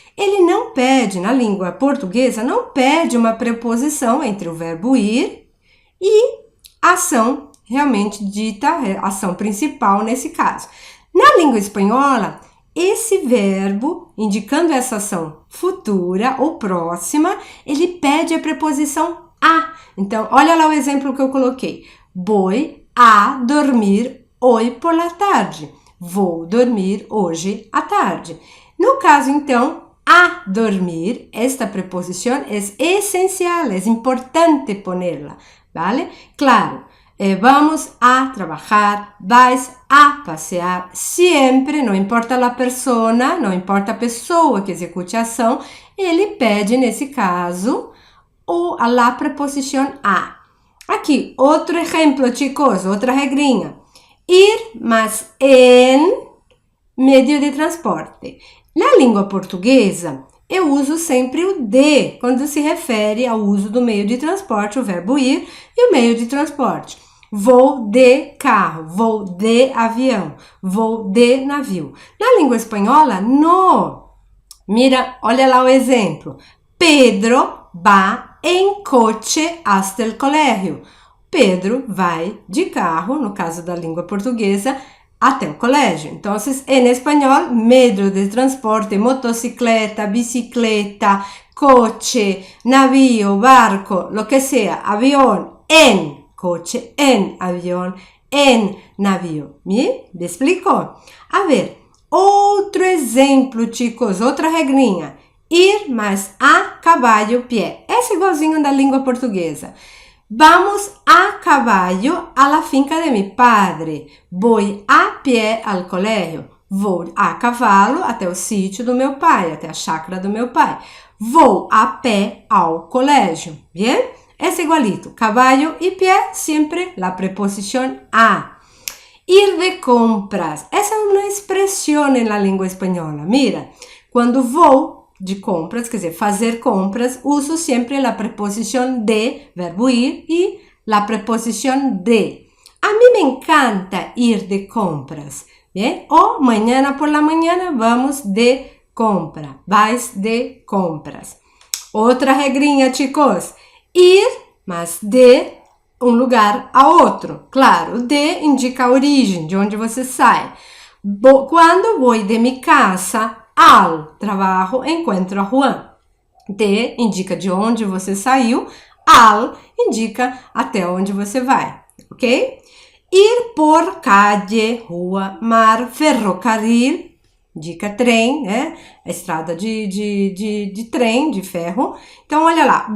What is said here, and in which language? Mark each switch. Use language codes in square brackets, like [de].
[pt] Ele não pede, na língua portuguesa, não pede uma preposição entre o verbo ir e a ação realmente dita, a ação principal nesse caso. Na língua espanhola, esse verbo, indicando essa ação futura ou próxima, ele pede a preposição a. Então, olha lá o exemplo que eu coloquei. [es] Voy a dormir hoy por la tarde. [pt] Vou dormir hoje à tarde. No caso, então, a dormir, [es] esta preposición es esencial, es importante ponerla, ¿vale? [pt] Claro, [es] vamos a trabajar, vais a pasear, siempre, [pt] não importa a persona, não importa a pessoa que execute a ação, ele pede, nesse caso, a preposición a. Aqui, outro exemplo, chicos, outra regrinha. [es] Ir más en medio de transporte. [pt] Na língua portuguesa, eu uso sempre o de quando se refere ao uso do meio de transporte, o verbo ir e o meio de transporte. Vou de carro, vou de avião, vou de navio. Na língua espanhola, no. Mira, olha lá o exemplo. [es] Pedro va en coche hasta el colegio. [pt] Pedro vai de carro, no caso da língua portuguesa, até o colégio. Então, em espanhol, [es] medio de transporte, motocicleta, bicicleta, coche, navio, barco, lo que sea, avión, en coche, en avión, en navio. [pt] Me explico? A ver, outro exemplo, chicos, outra regrinha. Ir mais a caballo pie. Esse é igualzinho da língua portuguesa. [es] Vamos a caballo a la finca de mi padre. Voy a pie al colegio. [pt] Vou a cavalo até o sítio do meu pai, até a chácara do meu pai. Vou a pé ao colégio. [es] Bien? Es igualito. Caballo y pie, siempre la preposición a. Ir de compras. [pt] Essa é uma expressão na língua espanhola. Mira, quando vou de compras, quer dizer, fazer compras, uso sempre a preposição de, verbo ir, e a preposição de. A mim me encanta ir de compras, ¿bien? [es] O mañana por la mañana vamos de compra, vais de compras. [pt] Outra regrinha, chicos, ir, mas de um lugar a outro. Claro, de indica a origem, de onde você sai. [es] Quando vou de mi casa al trabajo encuentro a Juan. [pt] De indica de onde você saiu, al indica até onde você vai, ok? Ir por calle, rua, mar, ferrocarril, indica trem, né? A estrada de trem, de ferro. Então, olha lá.